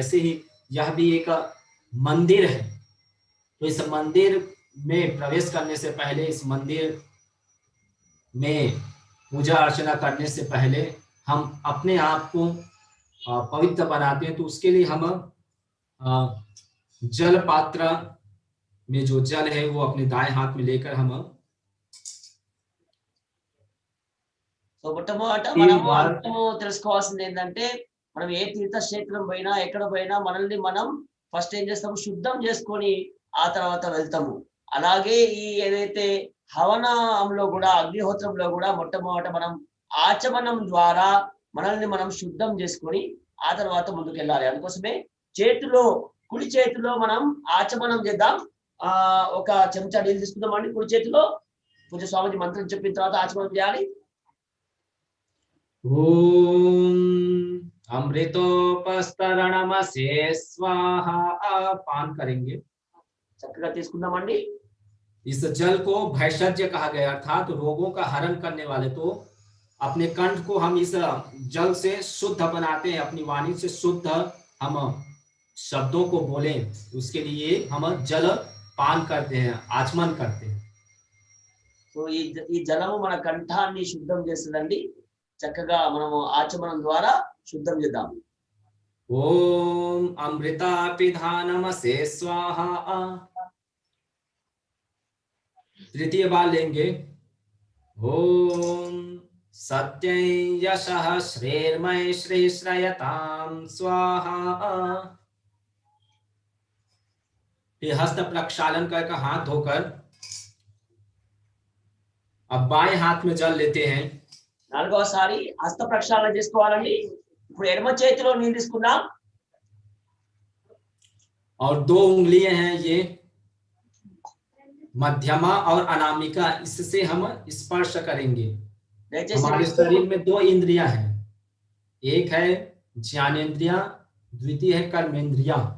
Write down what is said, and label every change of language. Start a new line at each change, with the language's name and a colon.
Hindi: वैसे ही यह भी एक मंदिर है। तो इस मंदिर में प्रवेश करने से पहले, इस मंदिर में पूजा अर्चना करने से पहले हम अपने आप को पवित्र बनाते हैं। तो उसके लिए हम जल पात्र में जो जल है वो अपने दाएं हाथ में लेकर हम
Telugu: సో మొట్టమొదట మనము అర్థము తెలుసుకోవాల్సింది ఏంటంటే, మనం ఏ తీర్థక్షేత్రం పోయినా ఎక్కడ పోయినా మనల్ని మనం ఫస్ట్ ఏం చేస్తాము, శుద్ధం చేసుకొని ఆ తర్వాత వెళ్తాము. అలాగే ఈ ఏదైతే హవనంలో కూడా, అగ్నిహోత్రంలో కూడా మొట్టమొదట మనం ఆచమనం ద్వారా మనల్ని మనం శుద్ధం చేసుకొని ఆ తర్వాత ముందుకెళ్ళాలి. అందుకోసమే చేతిలో, కుడి చేతిలో మనం ఆచమనం చేద్దాం. ఒక చెంచా నీళ్ళు తీసుకుందామండి కుడి చేతిలో. పూజ స్వామిజీ మంత్రం చెప్పిన తర్వాత ఆచమనం చేయాలి.
Sanskrit: ओम अमृतोपस्तरणमसे स्वाहा
Hindi: पान करेंगे।
Telugu: చక్కగా తీసుకుందామండి.
Hindi: इस जल को भैषज्य कहा गया, अर्थात रोगों का हरण करने वाले। तो अपने कंठ को हम इस जल से शुद्ध बनाते हैं, अपनी वाणी से शुद्ध हम शब्दों को बोलें, उसके लिए हम जल पान करते हैं, आचमन करते हैं।
Telugu: సో ఈ జలము మన కంఠాన్ని శుద్ధం చేస్తుందండి. చక్కగా మనము ఆచమనం ద్వారా శుద్ధం చేద్దాం.
Sanskrit: ఓం अमृतापिधानमसे स्वाहा।
Hindi: तृतीय बार लेंगे।
Sanskrit: ओम सत्यं यशः श्रेर्मय श्रेयतां स्वाहा।
Hindi: फिर हस्त प्रक्षालन कर हाथ धोकर अब बाएं हाथ में जल लेते हैं।
Telugu: నాలుగోసారి హస్త ప్రక్షాళన చేసుకోవాలండి. ఇప్పుడు ఎడమ చేతిలో నీళ్ళు తీసుకుందాం.
Hindi: और 2 उंगलियां हैं, ये मध्यमा और अनामिका, इससे हम स्पर्श करेंगे। हमारे शरीर में 2 इंद्रियां हैं, एक है ज्ञानेंद्रिया, द्वितीय है कर्मेंद्रिया।